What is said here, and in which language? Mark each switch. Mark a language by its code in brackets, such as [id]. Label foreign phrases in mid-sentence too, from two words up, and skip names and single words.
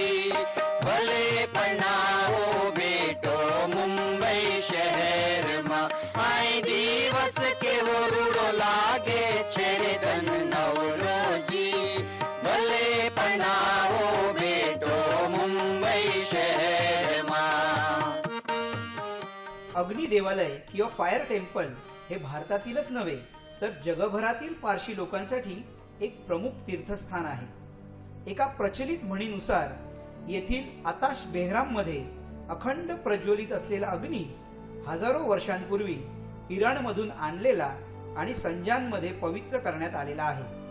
[gu] ભલે પરણાવો બેટો મુંબઈ શહેરમાં. દિવસ કેવો રૂડો લાગે છે રે ધન નવરોજી. ભલે પરણાવો બેટો મુંબઈ શહેરમાં. [mr] अग्नी देवालय किंवा फायर टेम्पल हे भारतातीलच नव्हे तर जगभरातील पारशी लोकांसाठी एक प्रमुख तीर्थस्थान आहे. एका प्रचलित म्हणीनुसार येथील आताश बेहराम मध्ये अखंड प्रज्वलित असलेला अग्नी हजारो वर्षांपूर्वी इराणमधून आणलेला आणि संजांमध्ये पवित्र करण्यात आलेला आहे.